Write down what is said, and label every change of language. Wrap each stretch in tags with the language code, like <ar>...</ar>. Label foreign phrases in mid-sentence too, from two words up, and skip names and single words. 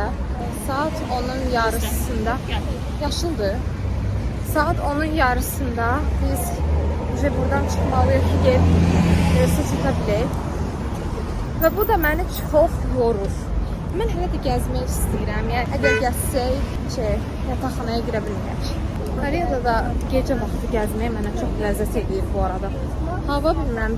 <tr>Saat 10'un yarısında yaşıldı. Saat 10'un yarısında biz buradan çıkmalıyıq ki, gelip</tr> <az>çəkə bilək. Və bu da məni çox yorur. Mən hələ də gəzmək istəyirəm. Yəni əgər gəzsək, yataqxanaya girə bilməyək. Koreada da gecə vaxtı gəzmək mənə çox ləzzət edir bu arada.</az>